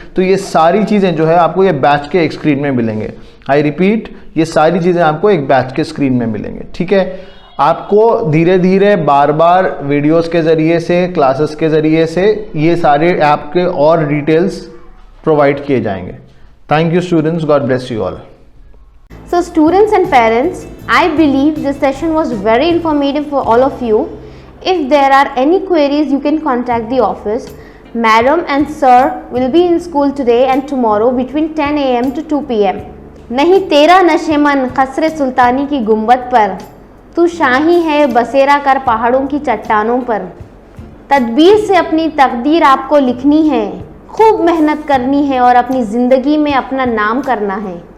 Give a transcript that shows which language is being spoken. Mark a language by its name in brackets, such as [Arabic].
[Hindi] तो ये सारी चीज़ें जो है आपको ये बैच के एक स्क्रीन में मिलेंगे। [English] I repeat, [Hindi] ये सारी चीज़ें आपको एक बैच के स्क्रीन में मिलेंगे, ठीक है। आपको धीरे धीरे बार बार वीडियोज़ के ज़रिए से, क्लासेस के ज़रिए से ये सारे ऐप के और डिटेल्स प्रोवाइड किए जाएंगे। [English] Thank you students, God bless you all. So students and parents, I believe this session was very informative for all of you. If there are any queries, you can contact the office. Madam and sir will be in school today and tomorrow between 10 AM to 2 PM. [Hindi] नहीं तेरा नशेमन खसरे सुल्तानी की गुंबद पर, तू शाही है बसेरा कर पहाड़ों की चट्टानों पर। तदबीर से अपनी तकदीर आपको लिखनी है, खूब मेहनत करनी है और अपनी ज़िंदगी में अपना नाम करना है।